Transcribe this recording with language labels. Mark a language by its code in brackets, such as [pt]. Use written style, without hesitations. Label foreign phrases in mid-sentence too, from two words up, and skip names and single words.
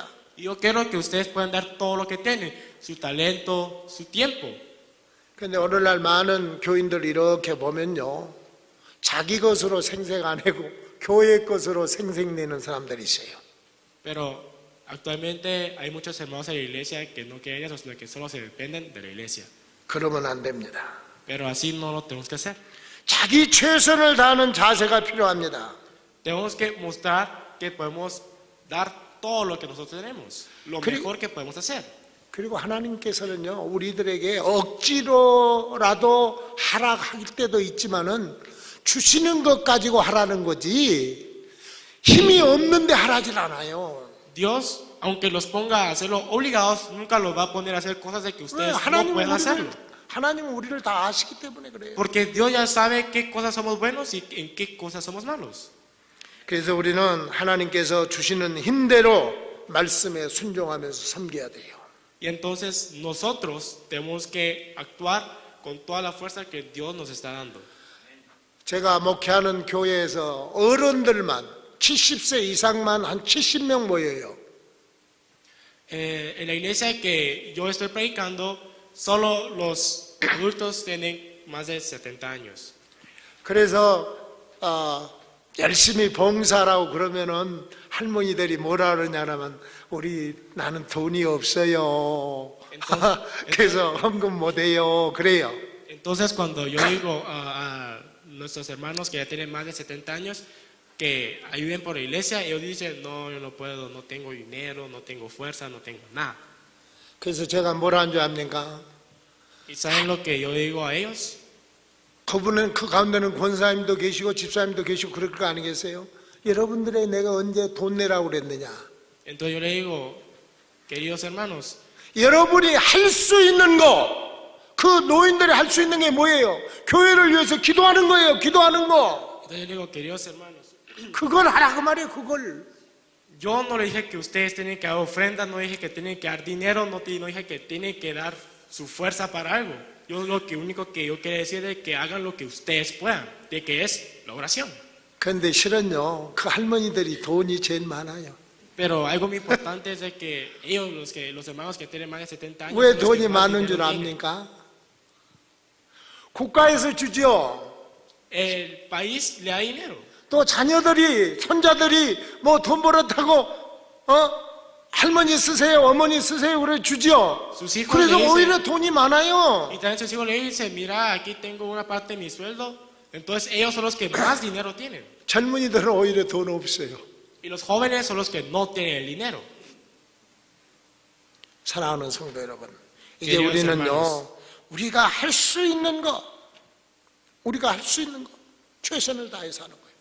[es] Y yo quiero que ustedes puedan dar todo lo que tienen, su talento, su tiempo. [ko] 그런데 오늘날 많은 교인들 이렇게 보면요, 자기 것으로 생색 안 하고 교회 것으로 생색내는 사람들이 있어요. [es] Pero actualmente hay muchos hermanos en la iglesia que no quieren eso, sino que solo se dependen de la iglesia. [ko] 그러면 안 됩니다. [es] Pero así no lo tenemos que hacer. [ko] 자기 최선을 다하는 자세가 필요합니다. [es] Tenemos que mostrar que podemos dar todo lo que nosotros tenemos, lo mejor que podemos hacer. [ko] 그리고 하나님께서는요, 우리들에게 억지로라도 하라할 때도 있지만은 주시는 것 가지고 하라는 거지 힘이 없는데 하라질 않아요. [es] Dios, aunque los ponga a hacerlo obligados, nunca los va a poner a hacer cosas de que ustedes no [ko] 하나님은 [es] pueden hacerlo. [ko] 하나님은 우리를 다 아시기 때문에 그래요. [es] Porque Dios ya sabe qué cosas somos buenos y en qué cosas somos malos. [ko] 그래서 우리는 하나님께서 주시는 힘대로 말씀에 순종하면서 섬겨야 돼요. [es] Y entonces nosotros tenemos que actuar con toda la fuerza que Dios nos está dando. [ko] 제가 목회하는 교회에서 어른들만 70세 이상만 한 70명 모여요. [es] En la iglesia que yo estoy predicando, solo los adultos tienen más de 70 años. [ko] 그래서 열심히 봉사라고 그러면은 할머니들이 뭐라 그러냐면 나는 돈이 없어요. 그래서 헌금 못 해요. 그래요. [es] Entonces cuando yo digo a nuestros hermanos que ya tienen más de 70 años que ayuden por la iglesia, ellos dicen, no, yo no puedo, no tengo dinero, no tengo fuerza, no tengo nada. [ko] 그래서 제가 뭐라 한 줄 압니까? [es] ¿Y saben lo que yo digo a ellos? [ko] 그분은 그 가운데는 권사님도 계시고 집사님도 계시고 그럴 거 아니겠어요? 여러분들의 내가 언제 돈 내라고 그랬느냐? [es] Entonces yo le digo, queridos hermanos, [ko] 여러분이 할 수 있는 거, 그 노인들이 할 수 있는 게 뭐예요? 교회를 위해서 기도하는 거예요. 기도하는 거. [es] entonces yo le digo, queridos hermanos, [ko] 그걸 하라고 말이에요. 그걸. [es] yo no le dije que ustedes tienen que dar ofrendas, no dije que tienen que dar dinero, no dije que tienen que dar su fuerza para algo. Yo lo único que yo quería decir es que hagan lo que ustedes puedan, de que es la oración. [ko] 그런데 실은요, 그 할머니들이 돈이 제일 많아요. [es] Pero algo muy importante es de que ellos, los hermanos que tienen más de 70 años, [ko] 왜 [es] son los que [ko] 돈이 [es] más [ko] 많은 [es] dinero [ko] 줄 [es] tienen. [ko] 압니까? 국가에서 주죠. [es] El país le da dinero. [ko] 또 자녀들이, 손자들이 뭐 돈 벌었다고, 할머니 쓰세요, 어머니 쓰세요, 그래 주죠. [es] Sus hijos [ko] 그래서 [es] le dicen- [ko] 오히려 돈이 많아요. [es] Y también sus hijos le dicen, mira, aquí tengo una parte de mi sueldo. Entonces ellos son los que más dinero tienen. [ko] 젊은이들은 오히려 돈 없어요. [es] Y los jóvenes son los que no tienen el dinero. [ko] 사랑하는 성도 여러분, 이제 [es] Queridos [ko] 우리는요, [es] hermanos. [ko] 우리가 할 수 있는 거, 최선을 다해서 하는 거예요.